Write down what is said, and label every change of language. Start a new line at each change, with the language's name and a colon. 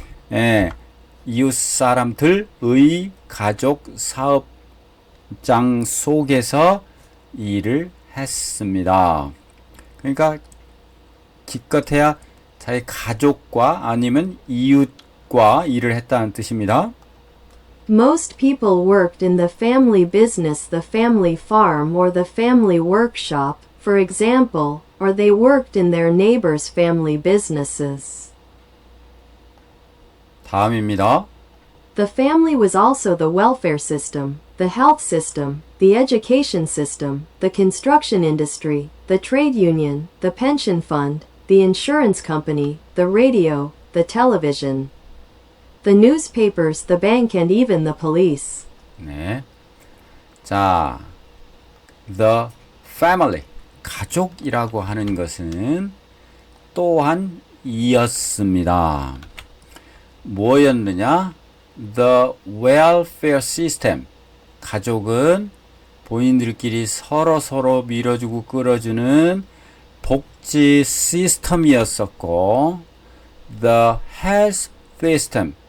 Korean: 예, 이웃 사람들의 가족 사업장 속에서 일을 했습니다. 그러니까 기껏해야 자기 가족과 아니면 이웃과 일을 했다는 뜻입니다.
English: Most people worked in the family business, the family farm, or the family workshop, for example, or they worked in their neighbors' family businesses.
Korean: 다음입니다.
English: The family was also the welfare system, the health system, the education system, the construction industry, the trade union, the pension fund, the insurance company, the radio, the television, the newspapers, the bank, and even the police.
Korean: 네. 자, the family, 가족이라고 하는 것은 또한 이었습니다. 뭐였느냐?
English: The welfare system.
Korean: 가족은 본인들끼리 서로 밀어주고 끌어주는 복지 시스템이었었고,
English: the health system.